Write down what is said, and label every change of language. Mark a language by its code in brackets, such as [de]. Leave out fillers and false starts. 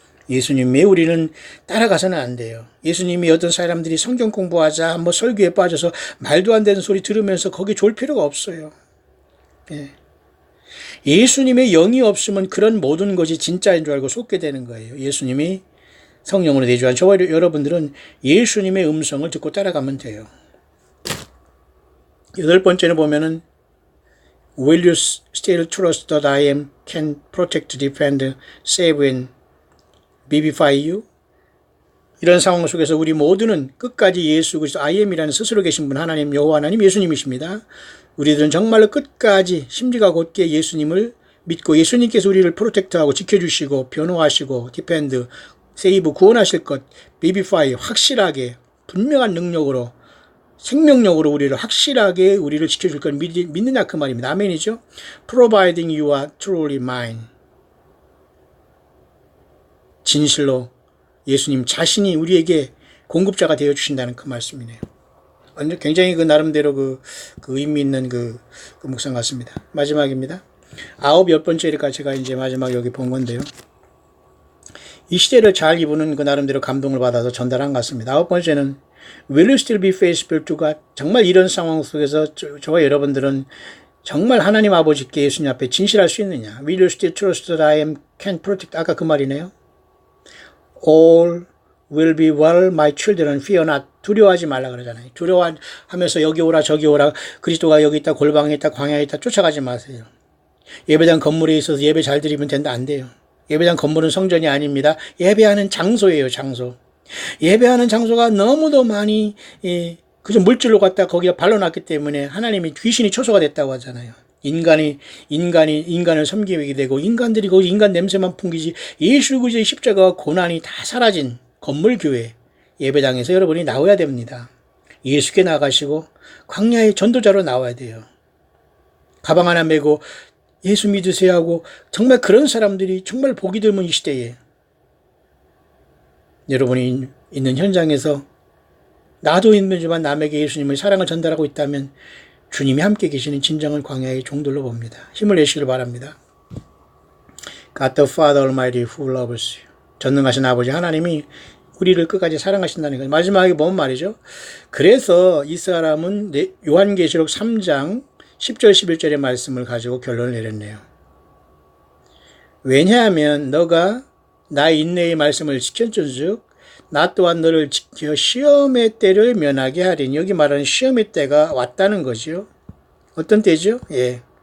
[ko] 예수님의 우리는 따라가서는 안 돼요. 예수님이 어떤 사람들이 성경 공부하자, 설교에 빠져서 말도 안 되는 소리 들으면서 거기 졸 필요가 없어요. 예. 예수님의 영이 없으면 그런 모든 것이 진짜인 줄 알고 속게 되는 거예요. 예수님이 성령으로 내주한 저와 여러분들은 예수님의 음성을 듣고 따라가면 돼요. 여덟 번째는 보면은 [en] Will you still trust that I am can protect, defend, save and vivify you? [ko] 이런 상황 속에서 우리 모두는 끝까지 예수 그리스도 I am이라는 스스로 계신 분 하나님 여호와 하나님 예수님이십니다. 우리들은 정말로 끝까지 심지가 곧게 예수님을 믿고 예수님께서 우리를 프로텍트하고 지켜주시고 변호하시고 디펜드, 세이브 구원하실 것, 비비파이 확실하게 분명한 능력으로 생명력으로 우리를 확실하게 우리를 지켜줄 걸 믿느냐 그 말입니다. 아멘이죠. [en] Providing you are truly mine. [ko] 진실로 예수님 자신이 우리에게 공급자가 되어 주신다는 그 말씀이네요. 완전 굉장히 그 나름대로 그 의미 있는 그 묵상 같습니다. 마지막입니다. 10번째니까 제가 이제 마지막 여기 본 건데요. 이 시대를 잘 이부는 그 나름대로 감동을 받아서 전달한 것 같습니다. 9번째는 [en] Will you still be faithful to God? [ko] 정말 이런 상황 속에서 저와 여러분들은 정말 하나님 아버지께 예수님 앞에 진실할 수 있느냐? [en] Will you still trust that I am can protect? [ko] 아까 그 말이네요. [en] All will be well, my children, fear not. [ko] 두려워하지 말라 그러잖아요. 두려워하면서 여기 오라 저기 오라 그리스도가 여기 있다 골방에 있다 광야에 있다 쫓아가지 마세요. 예배당 건물에 있어서 예배 잘 드리면 된다 안 돼요. 예배당 건물은 성전이 아닙니다. 예배하는 장소예요. 장소. 예배하는 장소가 너무도 많이 그저 물질로 갖다 거기다 발라놨기 때문에 하나님이 귀신이 초소가 됐다고 하잖아요. 인간을 섬기게 되고 인간들이 거기 인간 냄새만 풍기지 예수 그리스도의 십자가와 고난이 다 사라진 건물교회 예배당에서 여러분이 나와야 됩니다. 예수께 나가시고 광야의 전도자로 나와야 돼요. 가방 하나 메고 예수 믿으세요 하고 정말 그런 사람들이 정말 보기 드문 이 시대에 여러분이 있는 현장에서 나도 있지만 남에게 예수님의 사랑을 전달하고 있다면 주님이 함께 계시는 진정한 광야의 종들로 봅니다. 힘을 내시길 바랍니다. [en] God the Father Almighty who loves you. [ko] 전능하신 아버지 하나님이 우리를 끝까지 사랑하신다는 거예요. 마지막에 뭔 말이죠? 그래서 이 사람은 요한계시록 3장 10절 11절의 말씀을 가지고 결론을 내렸네요. 왜냐하면 너가 나의 인내의 말씀을 지켰은즉 나 또한 너를 지켜 시험의 때를 면하게 하리니 여기 말하는 시험의 때가 왔다는 거죠. 어떤 때죠? 예.